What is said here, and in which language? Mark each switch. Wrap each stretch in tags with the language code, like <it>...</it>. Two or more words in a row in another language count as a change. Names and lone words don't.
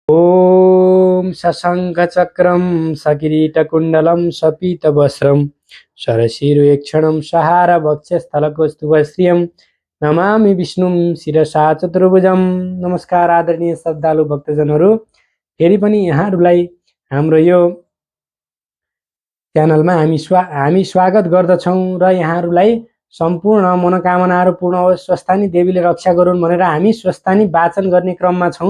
<sa>ॐ सशङ्खचक्रं सकिरीटकुण्डलं सपीतवस्त्रं शरशिरुयक्षणं सहारवक्षस्थलकौस्तुभश्रियं नमामि विष्णुं शिरसा चतुर्भुजं।</sa> <ne>नमस्कार आदरणीय श्रद्धालु भक्तजनहरू, फेरि पनि यहाँहरूलाई हाम्रो यो च्यानलमा हामी स्वागत गर्दछौँ र यहाँहरूलाई सम्पूर्ण मनोकामनाहरू पूर्ण होस्, स्वस्थानी देवीले रक्षा गरून् भनेर हामी स्वस्थानी वाचन गर्ने क्रममा छौँ।</ne>